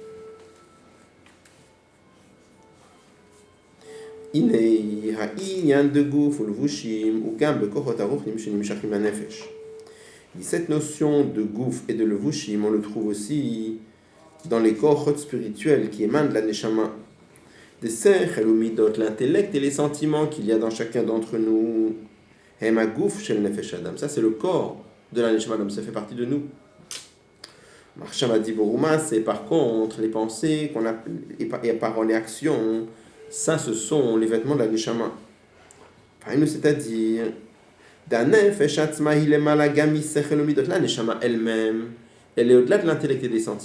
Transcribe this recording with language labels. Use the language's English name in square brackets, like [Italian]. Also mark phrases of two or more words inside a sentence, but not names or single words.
[French] Cette notion de gouf et de levushim, on le trouve aussi dans les corps spirituels qui émanent de la neshama. Des sechel ou midot, l'intellect et les sentiments qu'il y a dans chacun d'entre nous. [Hebrew] הם גוף של נפש אדם, [French] ça c'est le corps de la neshama, donc ça fait partie de nous. [Hebrew] מחשבה דיבורומה, [French] c'est par contre les pensées qu'on a, et paroles et actions. Ça, ce sont les vêtements de la neshama. C'est-à-dire, la neshama elle-même, elle est au-delà de l'intellect et des sentiments.